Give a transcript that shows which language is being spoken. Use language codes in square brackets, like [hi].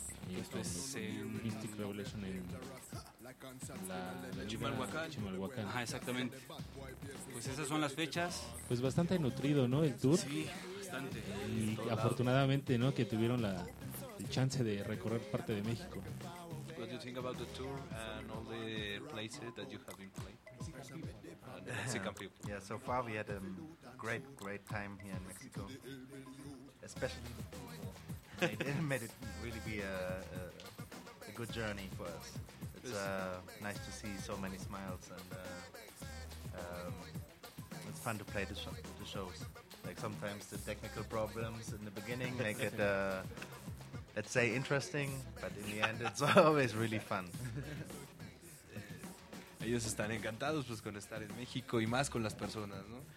[es] Y esto es en Mystic Revolution en Chimalhuacán. Ajá, exactamente. Pues esas son las fechas. Pues bastante nutrido, ¿no? El tour. Sí, bastante. Y afortunadamente, ¿no? Que tuvieron el chance de recorrer parte de México. [en] What do you think about the tour and all the places that you have been playing? Mexican people. Yeah, so far we had a great, great time here in Mexico. Especially made it really be a good journey for us. It's nice to see so many smiles, and it's fun to play the shows. Like sometimes the technical problems in the beginning make it, let's say, interesting, but in the end it's always really fun. [es] Ellos están encantados pues con estar en México, y más con las personas, ¿no?